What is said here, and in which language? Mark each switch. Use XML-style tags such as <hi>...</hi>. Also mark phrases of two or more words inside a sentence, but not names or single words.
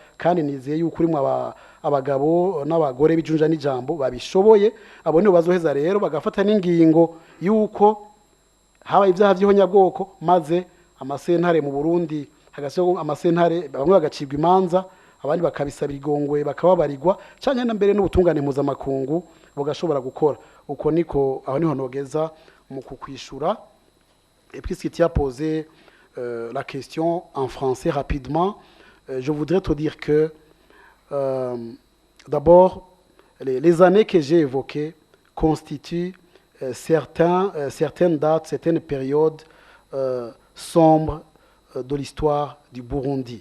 <rn>Kandi nizeye yuko urimo abagabo n'abagore b'ijunja n'ijambo babishoboye abo nibo bazoheza rero bagafata n'ingingo y'uko habaye ibyaha by'ihonyabwoko maze amasentare mu Burundi hagasiho amasentare bamwe bagacibwa imanza abandi bakabisabira igongwe bakababarirwa cyane na mbere n'ubutungane mpuzamakungu bugashobora gukora uko niko aho niho nogeza mu kukwishura.</rn> <fr>Et puisque tu as posé la question en français rapidement, je voudrais te dire que d'abord les années que j'ai évoquées constituent certaines dates, certaines périodes sombres de l'histoire du Burundi.</fr>